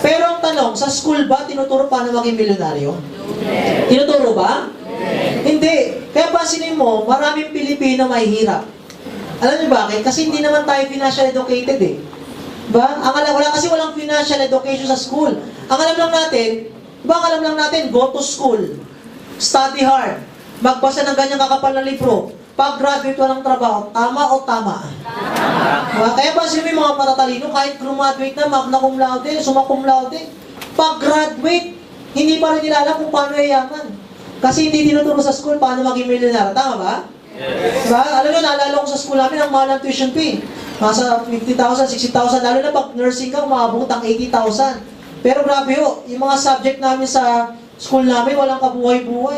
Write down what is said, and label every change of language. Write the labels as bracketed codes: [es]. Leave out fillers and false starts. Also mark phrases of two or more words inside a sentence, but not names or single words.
[tl] Pero ang tanong, sa school ba, tinuturo paano maging milyonaryo? Yes. Tinuturo ba? Yes. Hindi. Kaya pansinin mo, maraming Pilipino mahihirap. Alam niyo bakit? Kasi hindi naman tayo [en] financial educated [tl] eh. Ba? Wala kasi walang [en] financial education [tl] sa school. Ang alam lang natin, [en] go to school, study hard, [tl] magbasa ng ganyang kakapal na libro, pag-graduate walang trabaho, tama o tama? Tama. Kaya ba sino yung mga matatalino, kahit graduate na, [la] magna cum laude, summa cum laude, [tl] pag-graduate, hindi pa rin nila alam kung paano yayaman. Kasi hindi tinuturo sa school paano maging milyonaryo. Tama ba? Yes. Diba? Alam nyo, naalala ko sa school namin ang mahal ng [en] tuition fee. [tl] Nasa 50,000, 60,000, lalo na pag nursing ka, umabot ang 80,000. Pero grabe ho, yung mga subject namin sa school namin, walang kabuhay-buhay.